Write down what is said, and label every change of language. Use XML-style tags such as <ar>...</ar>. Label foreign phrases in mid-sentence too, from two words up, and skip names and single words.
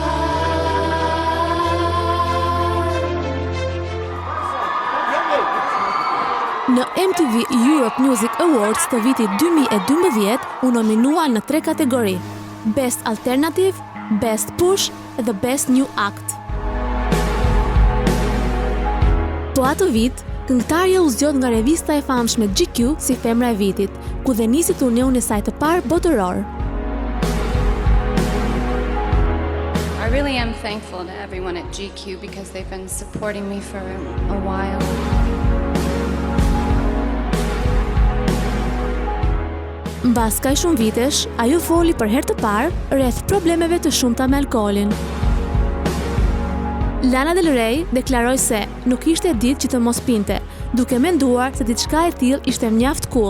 <sq>Në MTV Europe Music Awards të vitit 2012 u nominua në 3 kategori: Best Alternative, Best Push dhe Best New Act. Po atë vit, këngëtarja u zgjodh nga revista e famshme GQ si femra e vitit, ku dhe nisi turneun e saj të parë botëror.</sq> <en>I really am thankful to everyone at GQ because they've been supporting me for a while.</en> <sq>Mbas kaq shumë vitesh, ajo foli për herë të parë rreth problemeve të shumta me alkoolin. Lana Del Rey deklaroi se nuk ishte ditë që të mos pinte, duke menduar se diçka e tillë ishte mjaft cool.</sq>